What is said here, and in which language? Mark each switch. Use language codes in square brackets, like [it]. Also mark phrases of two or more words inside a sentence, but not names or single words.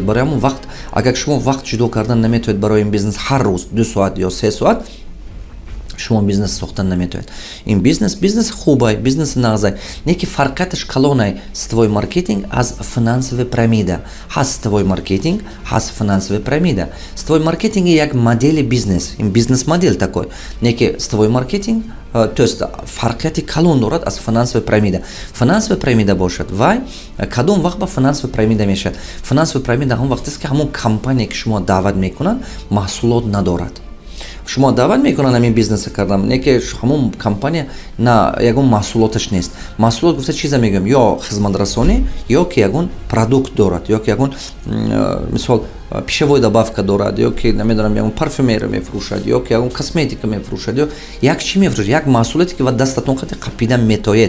[tg] Барои ҳамон вақт, агар шумо вақт ҷудо кардан наметавонед барои ин бизнес ҳар рӯз 2 соат ё 3 соат, шумо бизнес сохтан наметавонед. Ин бизнес хубай, бизнес нағзай. Неки фарқаташ калонай [ru] сетевой маркетинг [tg] аз [ru] финансовая пирамида. [tg] Ҳаст [ru] сетевой маркетинг, [tg] ҳаст [ru] финансовая пирамида. Сетевой маркетинг [tg] як модели бизнес, ин [ru] бизнес модель такой. [tg] Неки [ru] сетевой маркетинг, то есть [tg] фарқияти калон дорад аз [ru] финансовая пирамида. Финансовая пирамида бошад. [tg] Вай кадом вақт ба [ru] финансовая пирамида [tg] мешавад. [ru] Финансовая пирамида [tg] ҳам вақтест ки ҳамон компания ки шумо даъват мекунанд маҳсулот надорад. Шумо даъват мекунанд ҳамин бизнеса кардам, не ки ҳамон компания на ягон маҳсулоташ нест. Маҳсулот гуфта чиза мегӯям, ё хизматрасонӣ, ё ки ягон продукт дорад, ё ки ягон мисол [ru] пишавой добавка [tg] дорад, ё ки намедонам ягон парфюмерия мефурӯшад, ё ки ягон косметика мефурӯшад, ё як чӣ мефурӯшад, як маҳсулоте ки ва дастатон хати қапидан метоед.